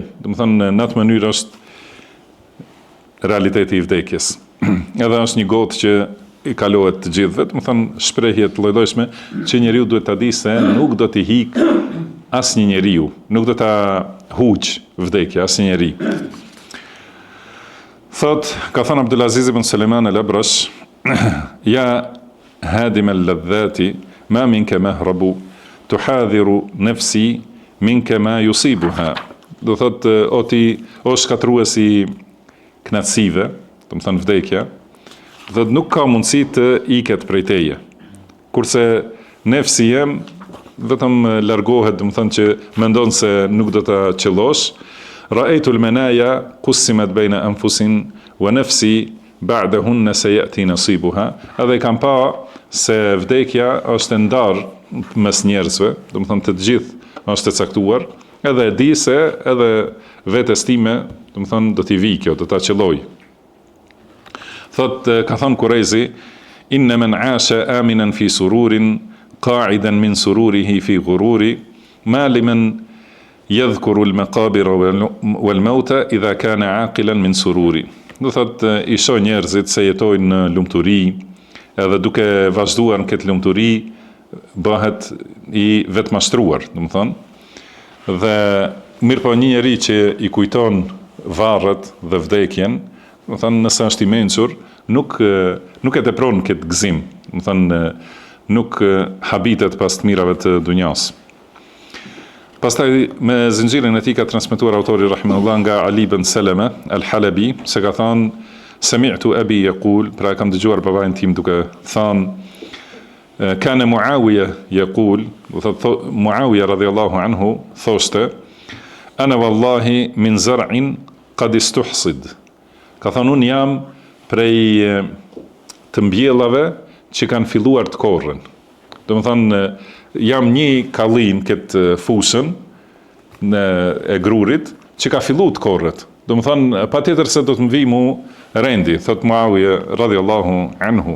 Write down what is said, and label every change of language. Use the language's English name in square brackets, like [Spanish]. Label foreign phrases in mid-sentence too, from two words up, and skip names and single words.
[Albanian] Do të thonë në atë mënyrë është realiteti i vdekjes. Edhe është një gotë që i kalohet të gjithëve, do të thonë shprehje të lloj-llojshme që njeriu duhet ta di se nuk do t'i hik asnjë njeriu, nuk do ta huq vdekja asnjë njeri. Thot, ka thënë [Arabic] Abdulaziz ibn Suleiman al-Abrash, يا هادم اللذات ما منك مهرب تحاذر نفسي منك ما يصيبها. [Albanian] Do thot, o shkatruesi knatësive, do të thonë vdekja, dhe nuk ka mundësi të iket prej teje. Kurse nefsi jem vetëm largohet, do të thonë që mendon se nuk do ta qellosh. [Arabic] رأيت المنايا قسمت بين أنفس ونفسي بعدهن سيأتي نصيبها. [Albanian] Edhe kam pa se vdekja është ndar mes njerëzve, do të thonë të gjithë është e caktuar, edhe e di se edhe vetes time, do të thonë do t'i vi kjo, do ta qelloj. Thot, ka thënë Kurejzi, [Arabic] إن من عاش آمنا في سرور قاعدا من سروره في غرور ما لمن يذكر المقابر والموتى إذا كان عاقلا من سرور. [Albanian] Do thot, i shoh njerëzit se jetojnë në lumturi, edhe duke vazhduar në këtë lumturi, bëhet i vetmashtruar, do të thonë. Dhe mirë po një njeri që i kujton varret dhe vdekjen, do të thonë nëse është i mençur, nuk e tepron këtë gëzim, do të thonë nuk habitet pas të mirave të dunjas. Pastaj me zinxhirin e tij ka transmetuar autori rahimahullah nga Ali ibn Salama al-Halabi, se ka thënë [Arabic] سمعت أبي يقول, [Albanian] pra kam dëgjuar babain tim duke thënë [Arabic] كان معاوية يقول, [Albanian] do thotë Muawiya [Arabic] رضي الله عنه [Albanian] thoshte [Arabic] أنا والله من زرع قد استحصد. [Albanian] Ka thënë unë jam prej të mbjellave që kanë filluar të korren. Do të thonë jam një kallin këtë fushën e grurit që ka filluar të korret. Do të thonë patjetër se do të më vi mu rendi, thot Muawiya [Arabic] رضي الله عنه.